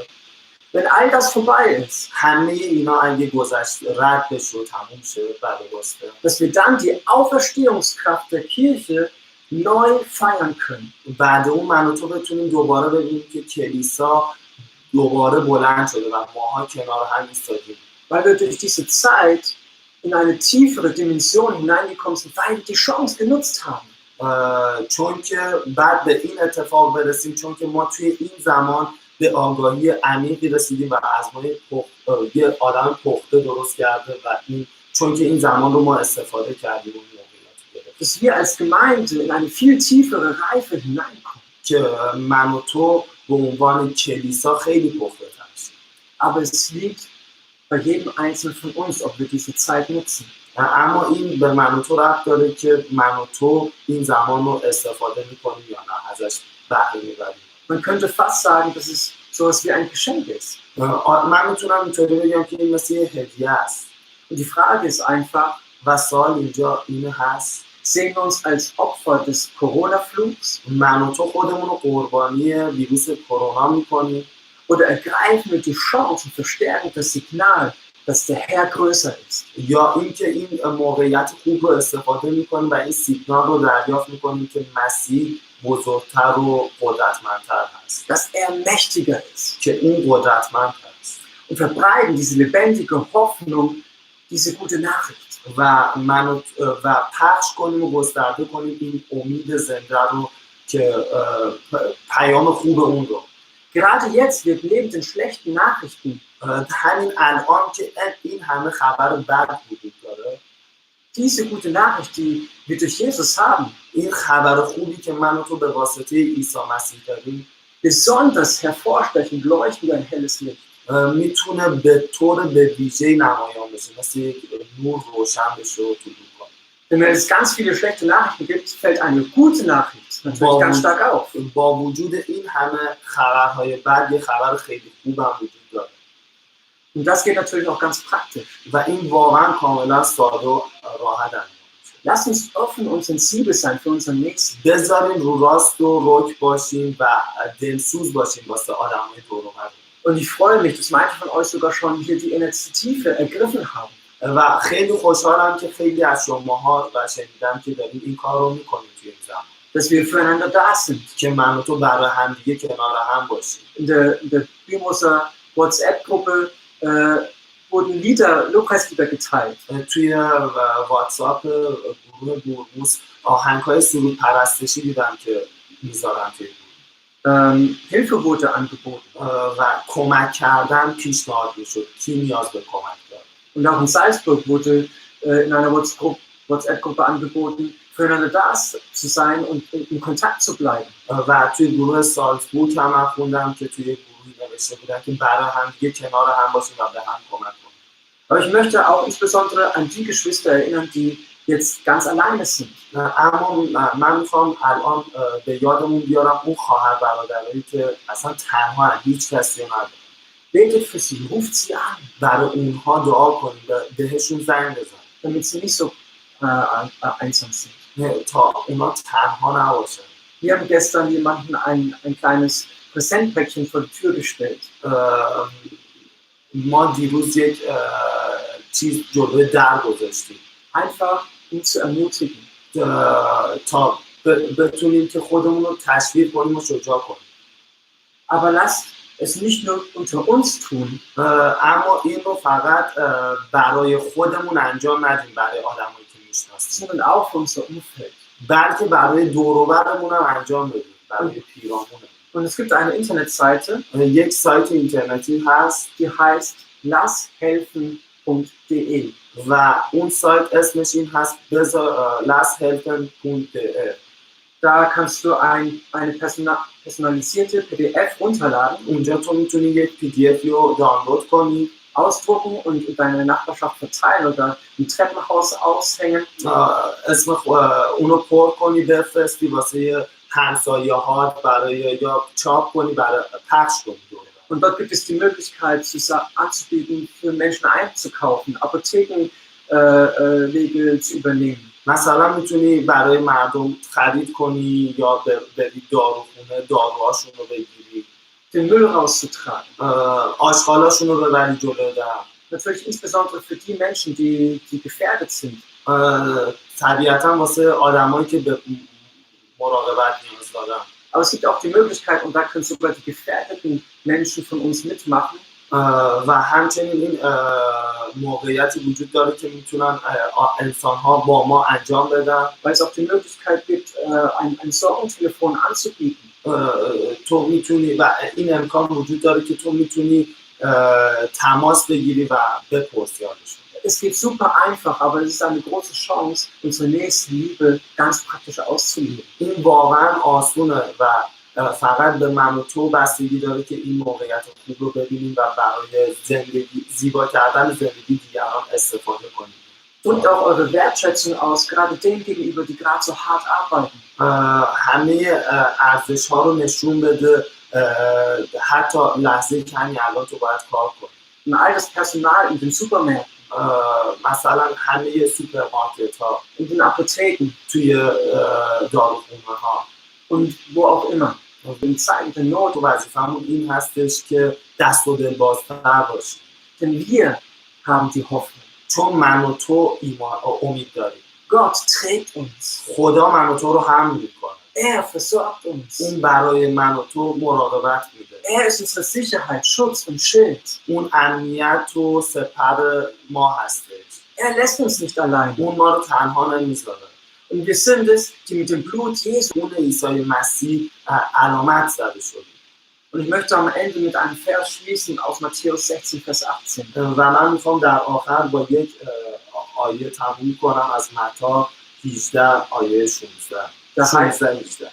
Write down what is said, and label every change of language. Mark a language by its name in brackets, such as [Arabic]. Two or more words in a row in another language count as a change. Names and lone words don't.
[German] wenn all das vorbei ist, [Persian] همه اینا اگه گذشت رد بشه و تموم شه بعد اوسترن، [German] dass wir dann die Auferstehungskraft der Kirche neu feiern können. [Persian] بعد اون من و تو بتونیم دوباره ببینیم که کلیسا دوباره بلند شده و ماها کنار هم ایستادیم. [German] Weil wir durch diese Zeit in eine tiefere Dimension hineingekommen sind, weil wir die Chance genutzt haben. [Persian] چون که بعد به این اتفاق برسیم، چون که ما توی این زمان به آگاهی عمیقی رسیدیم و از ما یه آدم پخته درست کرده و این چون که این زمان رو ما استفاده کردیم اون موقعیت [German] dass wir als Gemeinde in eine viel tiefere Reife hineinkommen. [Persian] که من و تو به عنوان کلیسا خیلی پخته تر شیم. [German] Aber es liegt bei jedem Einzelnen von uns, ob wir diese Zeit nutzen. [Persian] اما این به من و تو ربط داره که من و تو این زمان رو استفاده میکنیم یا نه، ازش بهره میبریم. [German] Man könnte fast sagen, dass es sowas wie ein Geschenk ist. [Persian] من میتونم اینطوری بگم که این مثل یه هدیه است. [German] Und die Frage ist einfach, [Persian] و سوال اینجا این هست، [German] sehen wir uns als Opfer des Corona-Fluchs? [Persian] من و تو خودمون رو قربانی ویروس کرونا میکنیم؟ [German] Oder ergreifen wir die Chance und verstärken das Signal, dass der Herr größer ist? [Persian] یا اینکه این موقعیت خوب رو استفاده میکنیم و این سیگنال رو دریافت میکنیم که مسیح بزرگتر و قدرتمندتر هست. [German] Dass er mächtiger ist. [Persian] که اون قدرتمند هست. [German] Und verbreiten diese lebendige Hoffnung, diese gute Nachricht. [Persian] و پخش کنیم و گسترده کنیم این امید زنده رو که پیام خوب اون رو. [German] Gerade jetzt wird neben den schlechten Nachrichten [Persian] همین الان که این همه خبر بد وجود داره، [German] diese gute Nachricht, die wir durch Jesus haben, [Persian] این خبر خوبی که من و تو به واسطه عیسی مسیح داریم، [German] besonders hervorstechend leuchten wie ein helles Licht. [Persian] میتونه به طور به ویژه نمایان بشه، مثل یک نور روشن بشه و طلوع کنه. [German] Wenn es ganz viele schlechte Nachrichten gibt, fällt eine gute Nachricht natürlich ganz stark auf. [Persian] با وجود این همه خبرهای بد یه خبر خیلی خوب هم وجود داره. [German] Und das geht natürlich auch ganz praktisch. [Persian] و این واقعا کاملا ساده و راحت انجام میشه. [German] Lass uns offen und sensibel sein für unseren Nächsten. [Persian] بذاریم رو راست و رک باشیم و دلسوز باشیم واسه آدمای دور و بر. [German] Und ich freue mich, dass manche von euch sogar schon hier die Initiative ergriffen haben. [Persian] و خیلی خوشحالم که خیلی از شماها و شنیدم که دارید این کار رو میکنید توی این زمان. [German] Dass wir füreinander da sind. [Persian] که من و تو برای هم دیگه کنار هم باشیم. [German] In der Bimoser WhatsApp-Gruppe wurden Lobpreislieder geteilt. [Persian] توی واتساپ گروه بورموس آهنگ‌های سرود پرستشی دیدم که میذارن توی [German] Hilfe wurde angeboten. [Persian] و کمک کردن پیشنهاد میشد. کی نیاز به کمک داره؟ [German] Und auch in Salzburg wurde in einer WhatsApp-Gruppe angeboten, füreinander da zu sein und in Kontakt zu bleiben. [Persian] و توی گروه سالزبورگ هم خوندم که توی گروهی نوشته بودن که برای هم دیگه کنار هم باشیم و به هم کمک کنیم. [German] Aber ich möchte auch insbesondere an die Geschwister erinnern, die jetzt ganz alleine sind. [Persian] اما من میخوام الان به یادمون بیارم اون خواهر برادرایی که اصلا تنها هیچ کسی نداره. [German] Betet für sie, ruft sie an. [Persian] برای اونها دعا کنید، بهشون زنگ بزنید. [German] Damit sie nicht so einsam sind. [Persian] تا اونا تنها نباشن. [German] Wir haben gestern jemanden ein kleines Präsentpäckchen vor die Tür gestellt. [Persian] ما دیروز یک چیز جلوی در گذاشتیم. [German] Einfach ihn zu ermutigen. [Persian] تا بتونیم که خودمون رو تشویق کنیم و شجاع کنیم. [German] Aber lasst es nicht nur unter uns tun, [Persian] اما این رو فقط برای خودمون انجام ندیم، برای آدمایی که میشناسیم، [German] sondern auch für unser Umfeld. [Persian] بلکه برای دور و برمون هم انجام بدیم، برای پیرامونمون. [German] Und es gibt eine Internetseite, [Persian] یک سایت اینترنتی هست [German] die heißt lashelfen.de. [Persian] و اون سایت اسمش این هست lashelfen.de. [German] Da kannst du eine personalisierte PDF runterladen, [Persian] اونجا تو میتونی یک PDF رو دانلود کنی، [German] ausdrucken und in deine Nachbarschaft verteilen oder im Treppenhaus aushängen. [Persian] اسم اونو پر کنی بفرستی واسه همسایه‌هات، برای یا چاپ کنی برای پخش کنی. [German] Und dort gibt es die Möglichkeit, anzubieten, für Menschen einzukaufen, Apothekenwege zu übernehmen. [Persian] مثلا میتونی برای مردم خرید کنی یا بری داروخونه داروهاشون رو بگیری، [German] den Müll rauszutragen. [Persian] آشغالاشون رو ببری جلو در. [German] Natürlich insbesondere für die Menschen, die gefährdet sind. [Persian] طبیعتا واسه آدمایی که به مراقبت نیاز دارن. [German] Aber es gibt auch die Möglichkeit, und da können sogar die gefährdeten Menschen von uns mitmachen. [Persian] و همچنین این موقعیتی وجود داره که میتونن انسان‌ها با ما انجام بدن. [German] Weil es auch die Möglichkeit gibt, ein Sorgentelefon anzubieten. [Persian] تو میتونی و این امکان وجود داره که تو میتونی تماس بگیری و بپرسی حالشون. [German] Es geht super einfach, aber es ist eine große Chance, unsere Nächstenliebe ganz praktisch auszuleben. [Persian] این واقعا آسونه و فقط به من و تو بستگی dاره که این موقعیت خوب رو ببینیم و برای زندگی زیبا کردن زندگی دیگران استفاده کنیم. [German] Und auch eure Wertschätzung aus, gerade denen gegenüber, die gerade so hart arbeiten. [Persian] همه ارزش‌ها رو نشون بده، حتی لحظه کمی الان تو باید کار کنی. [German] Und all das Personal in den Supermärkten. [Persian] مثلا همه سوپرمارکت‌ها، [German] in den Apotheken, [Persian] توی داروخونه‌ها [German] und wo auch immer. In Zeiten der Not, [Persian] وظیفه‌مون این هستش که دست و دل بازتر باشیم. [German] denn wir haben die Hoffnung. [Persian] چون من و تو امید داریم. [German] Gott trägt uns. [Persian] خدا من و تو رو حمل میکنه. [German] Versorgt uns. [Persian] اون برای من و تو مراقبت میده. [German] Ist unsere Sicherheit, Schutz und Schild. [Persian] اون امنیت و سپر ما هستش. [German] Lässt uns nicht allein. [Persian] اون ما رو تنها نمیذاره. [German] Und wir sind es, die mit dem Blut Jesu, [Persian] اون عیسی مسیح علامت زده شدیم. [German] Und ich möchte am Ende mit einem Vers schließen aus Matthäus 16, Vers 18. [Persian] و من میخوام در آخر با یک آیه تموم کنم از متی 18 آیه 16.